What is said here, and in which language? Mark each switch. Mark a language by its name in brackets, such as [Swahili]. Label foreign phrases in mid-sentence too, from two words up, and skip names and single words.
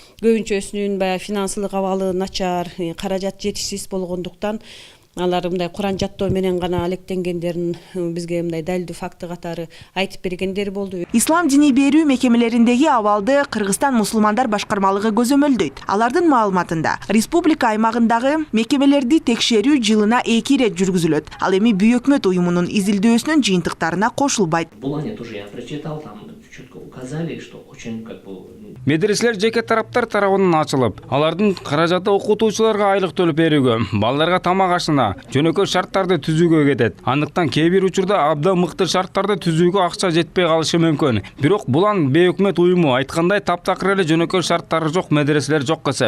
[Kyrgyz] Көбүнчөсүнүн финансылык абалы начар, каражат жетишсиз болгондуктан алар мындай Куран жаттоо менен гана алектенгендерин бизге мындай далилдүү факты катары айтып бергендери болду. Ислам диний берүү мекемелериндеги абалды Кыргызстан мусулмандар башкармалыгы көзөмөлдөйт. Алардын маалыматында республика аймагындагы мекемелерди текшерүү жылына 2 ирет жүргүзүлөт. Ал эми бейөкмөт уюмунун изилдөөсүнүн жыйынтыктарына кошулбайт. Бул ане [Russian] тоже я прочитал, там четко указали, что очень [Kyrgyz] медреселер жеке тараптар тарабынан ачылып, алардын каражаты окутуучуларга айлык төлөп берүүгө, балдарга тамак ашына, жөнөкөй шарттарды түзүүгө кетет. Андыктан кээ бир учурда абдан мыкты шарттарды түзүүгө акча жетпей калышы мүмкүн. Бирок Булан бейөкмөт уюму айткандай таптакыр эле жөнөкөй шарттары жок медреселер жок эсе.